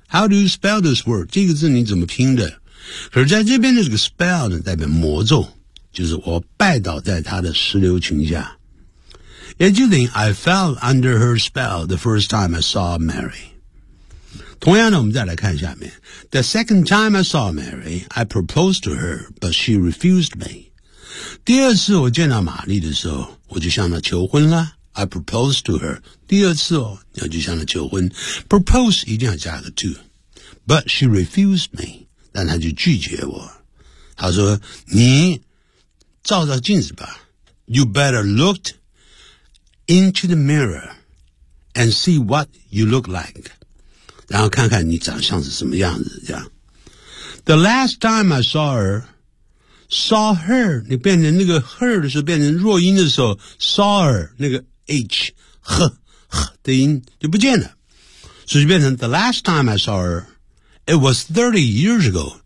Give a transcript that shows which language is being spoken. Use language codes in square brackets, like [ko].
[en] How do you spell this word? [zh] 这个字你怎么拼的？可是在这边的这个 spell 呢，代表魔咒，就是我拜倒在她的石榴裙下。也就等于 [en] I fell under her spell the first time I saw Mary. [zh] 同样呢，我们再来看下面。 [en] The second time I saw Mary, I proposed to her, but she refused me. [zh] 第二次我见到玛丽的时候，我就向她求婚了。 [en] I proposed to her. [zh] 第二次哦，要就向她求婚。 [en] Propose [zh] 一定要加个 [en] to. But she refused me. [zh] 但她就拒绝我。她说，你照照镜子吧。 [en] You better look into the mirror and see what you look like. [zh] 然后看看你长相是什么样子，这样。 [en] The last time I saw her, [zh] 你变成那个 her 的时候，变成弱音的时候 , [en] saw her, [zh] 那个H, 呵呵的音就不见了。所以就变成 [en] The last time I saw her, it was 30 years ago.